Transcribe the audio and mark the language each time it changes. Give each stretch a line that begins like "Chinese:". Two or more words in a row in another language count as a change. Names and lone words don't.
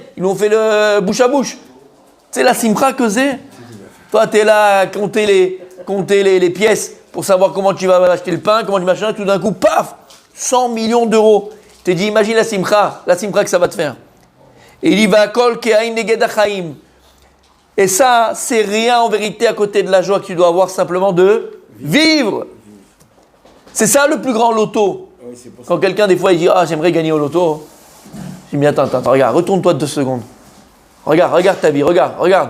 French: Ils lui ont fait le bouche à bouche. C'est la simcha que c'est. Toi, tu es là à compter les pièces pour savoir comment tu vas acheter le pain, comment tu machin, tout d'un coup, paf, 100 millions d'euros. Tu te dis, imagine la simcha que ça va te faire. Et il dit,
Hebrew: וכל כאין נגד החיים.
French: Et ça, c'est rien en vérité à côté de la joie que tu dois avoir simplement de vivre. C'est ça le plus grand loto. Oui, quand quelqu'un, des fois, il dit « Ah, j'aimerais gagner au loto », je dis « Mais attends, regarde, retourne-toi 2 secondes. Regarde ta vie, regarde.